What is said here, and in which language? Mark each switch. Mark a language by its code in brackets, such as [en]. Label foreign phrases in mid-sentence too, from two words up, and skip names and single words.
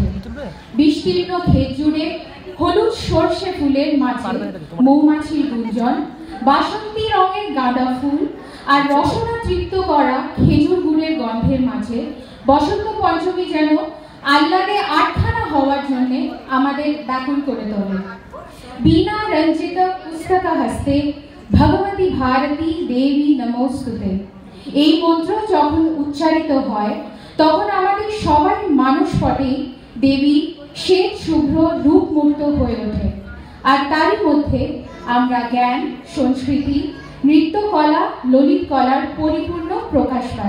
[bn] বিস্তীর্ণ ক্ষেত জুড়ে হলুদ সর্ষে ফুলের মাঝে মৌমাছির গুঞ্জন, বাসন্তী রঙের গাঁদা ফুল আর রসনা তৃপ্ত করা খেজুর গুড়ের গন্ধের মাঝে বসন্ত পঞ্চমী যেন আহ্লাদে আটখানা হওয়ার জন্য আমাদের ব্যাকুল করে তোলে। [sa] बीना रंजित पुस्तक हस्ते भगवती भारती देवी नमोस्तुते [bn] এই মন্ত্র যখন উচ্চারিত হয় তখন আমাদের সবার মানসপটে দেবী শ্বেত শুভ্র রূপমূর্ত হয়ে ওঠে। আর তারই মধ্যে আমরা জ্ঞান, সংস্কৃতি, নৃত্যকলা, ললিত কলার পরিপূর্ণ প্রকাশ পাই।